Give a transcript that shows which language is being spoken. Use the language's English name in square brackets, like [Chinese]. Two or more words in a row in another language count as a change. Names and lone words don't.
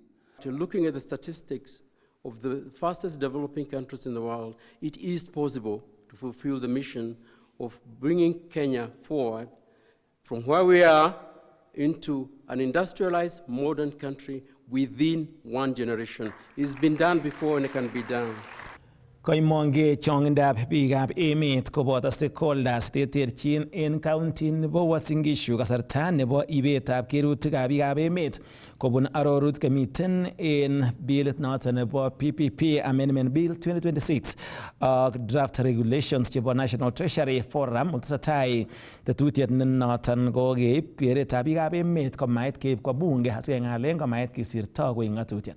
[English] Looking at the statistics of the fastest developing countries in the world, it is possible to fulfill the mission of bringing Kenya forward from where we are into an industrialized modern country within one generation. It's been done before and it can be done. [Kalenjin] Koimonge chongindab biikab emet koboto stakeholders terterchin en county nebo Uasin Gishu kasarta nebo ibetab kerutikab biikab emet kobun arorut komiten en bilit noton nebo PPP Amendment Bill 2026 ak [English] draft regulations [Kalenjin] chebo National Treasury Forum ultesetai tetutiet noton kokeib keretab biikab emet komait keib kwa bunge asikeng'alen komait kisirto koik ng'atutiet.